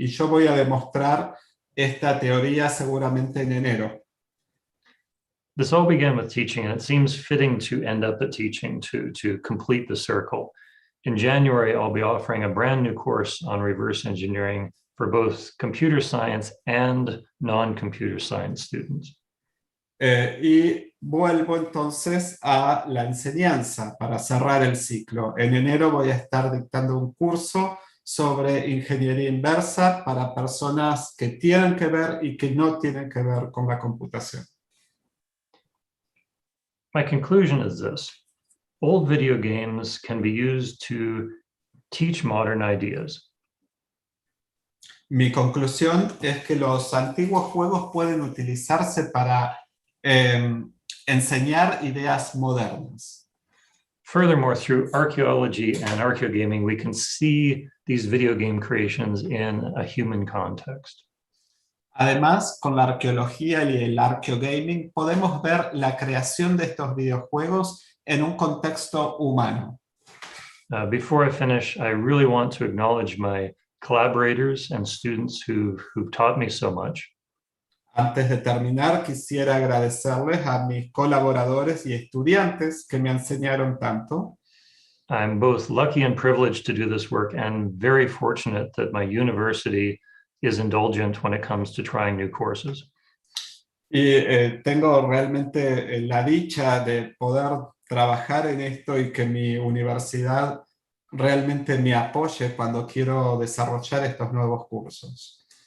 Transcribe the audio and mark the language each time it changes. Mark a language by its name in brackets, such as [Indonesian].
[Spanish] Y yo voy a demostrar esta teoría seguramente en enero. [English] This all began with teaching, and it seems fitting to end up at teaching to complete the circle. In January, I'll be offering a brand new course on reverse engineering for both computer science and non-computer science students. [Spanish] Y vuelvo entonces a la enseñanza para cerrar el ciclo. En enero voy a estar dictando un curso sobre ingeniería inversa para personas que tienen que ver y que no tienen que ver con la computación. [English] My conclusion is this: old video games can be used to teach modern ideas. [Spanish] Mi conclusión es que los antiguos juegos pueden utilizarse para enseñar ideas modernas. [English] Furthermore, through archaeology and archaeogaming, we can see these video game creations in a human context. [Spanish] Además, con la arqueología y el archaeogaming podemos ver la creación de estos videojuegos en un contexto humano. [English] Before I finish, I really want to acknowledge my collaborators and students who've taught me so much. [Spanish] Antes de terminar, quisiera agradecerles a mis colaboradores y estudiantes que me enseñaron tanto. [English] I'm both lucky and privileged to do this work and very fortunate that my university is indulgent when it comes to trying new courses. [Spanish] Y tengo realmente la dicha de poder trabajar en esto y que mi universidad realmente me apoye cuando quiero desarrollar estos nuevos cursos.